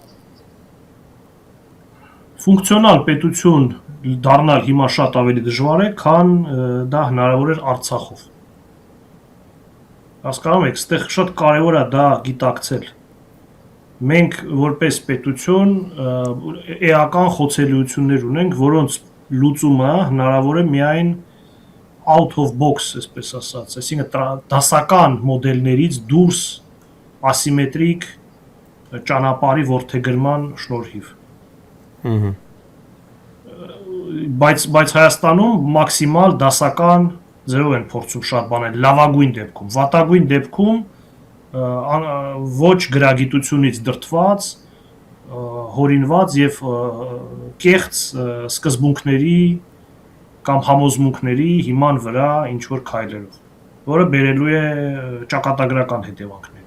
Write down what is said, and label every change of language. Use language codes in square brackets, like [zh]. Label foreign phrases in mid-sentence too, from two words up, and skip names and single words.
[hy] Ֆունկցիոնալ պետություն դառնալ հիմա շատ ավելի դժվար է, քան դա հնարավոր էր Արցախով։ Հասկանում եք, այստեղ շատ կարևոր է դա գիտակցել։ Մենք որպես պետություն էական խոցելիություններ ունենք, որոնց լուծումը հնարավոր է միայն [en] out of box, [hy] այսպես ասած, այսինքն դասական մոդելներից դուրս ասիմետրիկ ճանապարհի որդեգրման շնորհիվ։ Բայց Հայաստանում մաքսիմալ դասական ձևով են փորձում շատ բաներ լավագույն դեպքում, վատագույն դեպքում ոչ գրագիտությունից դրդված, հորինված եւ կեղծ սկզբունքների կամ համոզմունքների հիման վրա ինչ որ քայլերով, որը բերելու է ճակատագրական հետևանքներ։